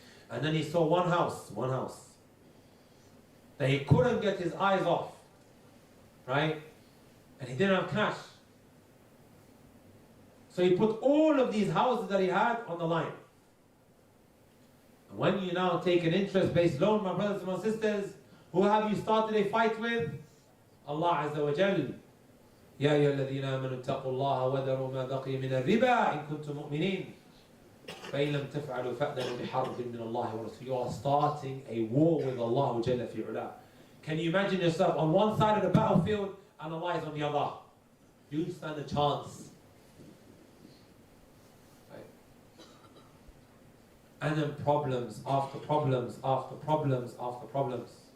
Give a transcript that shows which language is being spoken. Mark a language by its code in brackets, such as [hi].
[en] And then he saw one house, that he couldn't get his eyes off. Right? And he didn't have cash. So he put all of these houses that he had on the line. And when you now take an interest-based loan, my brothers and my sisters, who have you started a fight with? Allah Azza wa Jal. [ar] يا أيها الذين آمنوا اتقوا الله وذروا ما بقي من الربا إن كنتم مؤمنين فإن لم تفعلوا فأذنوا بحرب من الله ورسوله. [en] You are starting a war with Allah Jalla fi ula. Can you imagine yourself on one side of the battlefield and Allah is on the other? You stand a chance. Right? And then problems after problems after problems after problems.